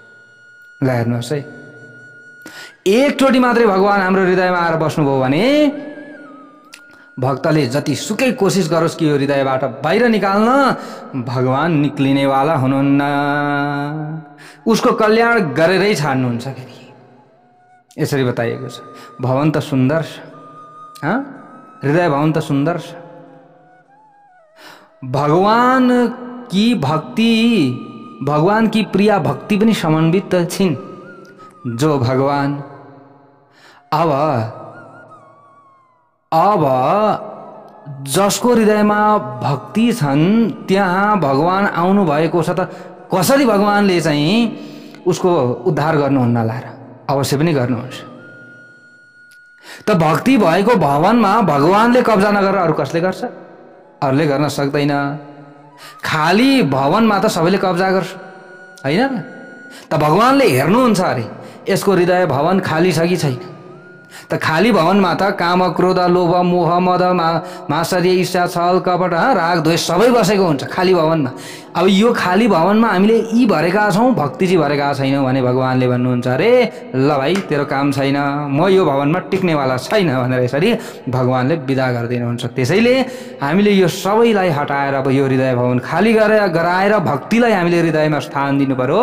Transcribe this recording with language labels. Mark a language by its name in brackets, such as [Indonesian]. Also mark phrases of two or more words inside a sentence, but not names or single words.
[Nepali] ल हेर्नुहोस् है, एकचोटि मात्रै भगवान हाम्रो हृदयमा आएर बस्नुभयो भने भक्तले जति सुकै कोसिस गरोस् कि यो हृदयबाट बाहिर निकाल्न, भगवान निक्लिनेवाला हुनुहुन्न। उसको कल्याण गरेरै छाड्नुहुन्छ। फेरि यसरी बताइएको छ। भवन त सुन्दर छ, हृदय भवन त सुन्दर छ। [Hindi] भगवान की भक्ति, भगवान की प्रिया भक्ति [Nepali] पनि समन्वित छिन्। जो भगवान अब जसको हृदयमा भक्ति छन् त्यहाँ भगवान आउनु भएको छ। त कसरी भगवानले चाहिँ उसको उद्धार गर्नुहुन्न लाएर? अवश्य पनि गर्नुहुन्छ। त भक्ति भएको भवनमा भगवानले कब्जा नगरेर अरू कसले गर्छ? अरूले गर्न सक्दैन। खाली भवनमा त सबैले कब्जा गर्छ, होइन? त भगवानले हेर्नुहुन्छ अरे यसको हृदय भवन खाली छ कि छैन। त खाली भवनमा त काम, क्रोध, लोभ, मोह, मद, मात्सर्य, ईर्ष्या, छल, कपट, राग, द्वेष सबै बसेको हुन्छ खाली भवनमा। अब यो खाली भवनमा हामीले यी भरेका छौँ, भक्ति चाहिँ भरेका छैनौँ भने भगवानले भन्नुहुन्छ अरे ल भाइ तेरो काम छैन, म यो भवनमा टिक्नेवाला छैन भनेर यसरी भगवानले विदा गरिदिनुहुन्छ। त्यसैले हामीले यो सबैलाई हटाएर अब यो हृदय भवन खाली गराएर भक्तिलाई हामीले हृदयमा स्थान दिनु पर्यो।